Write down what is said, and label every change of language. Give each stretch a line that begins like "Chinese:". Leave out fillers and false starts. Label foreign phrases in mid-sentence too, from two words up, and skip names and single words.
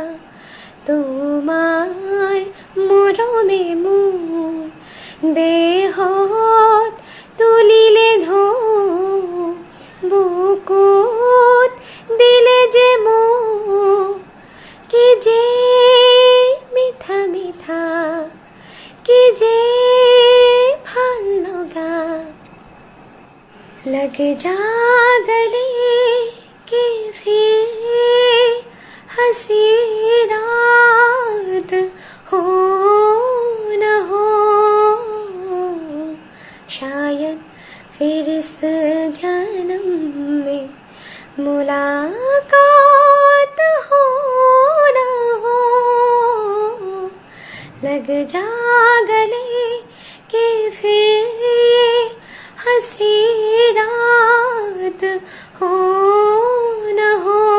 Assamese: তোমাৰ মৰমে মোৰ দেহত তুলিলে ঢৌ বুকুত দিলে যে মোৰ কি যে মিঠা মিঠা কি যে ভাল লগা
Hindi: लग जा गले कि फिर हंसी रात हो न हो शायद फिर इस जन्म में मुलाकात हो न हो लग जा गले कि फिर हंसी रात हो न हो